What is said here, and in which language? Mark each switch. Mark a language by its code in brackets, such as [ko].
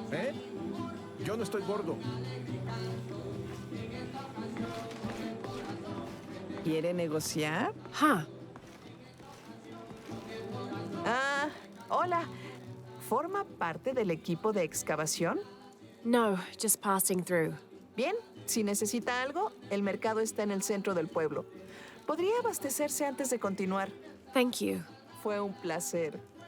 [es] ¿Eh? Yo no estoy gordo. ¿Quiere negociar? Huh. Ah, hola. ¿Forma parte del equipo de excavación? [en] No, just passing through. [es] Bien, si necesita algo, el mercado está en el centro del pueblo. Podría abastecerse antes de continuar. [en] Thank you. [es] Fue un placer.